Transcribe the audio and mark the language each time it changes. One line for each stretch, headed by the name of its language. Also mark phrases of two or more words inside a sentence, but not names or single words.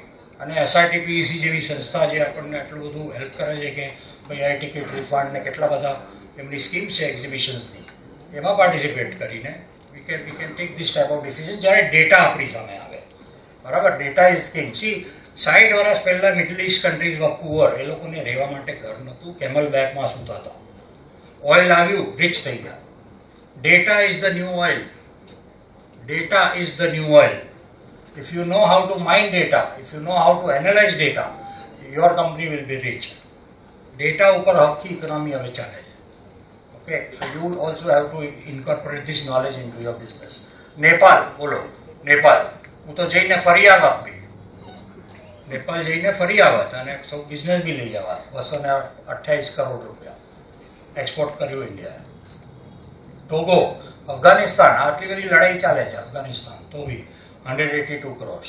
Gujarati: અને SRTEPC જેવી સંસ્થા જે આપણને આટલું બધું હેલ્પ કરે છે કે ભાઈ આ ટિકિટ રિફંડ ને કેટલા બધા એમની સ્કીમ્સ છે એક્ઝિબિશન્સની, એમાં પાર્ટિસિપેટ કરીને
English: we can take this type of decision
Gujarati: જ્યારે ડેટા આપણી સામે આવે.
English: બરાબર, data is king.
Gujarati: સી 60 વર્ષ પહેલાં
English: middle east countries were poor,
Gujarati: એ લોકોને રહેવા માટે ઘર નહોતું, કેમલ બેગમાં સૂતા હતા. ઓઇલ આવ્યું, રિચ થઈ ગયા.
English: data is the new oil. Data is the new oil. If you know how to mine data, if you know how to analyze data, your company will be rich.
Gujarati: Data ઉપર આખી ઇકોનોમી હવે ચાલે છે.
English: Okay, so you also have to incorporate this knowledge into your business.
Gujarati: નેપાલ, બોલો નેપાલ. હું તો જઈને ફરી આવત બી, નેપાલ જઈને ફરી આવત અને સૌ બિઝનેસ બી લઈ આવત. 228 કરોડ રૂપિયા એક્સપોર્ટ કર્યું ઇન્ડિયાએ. ટોગો, અફઘાનિસ્તાન, આટલી બધી લડાઈ ચાલે છે અફઘાનિસ્તાન, તો બી 182 કરોડ.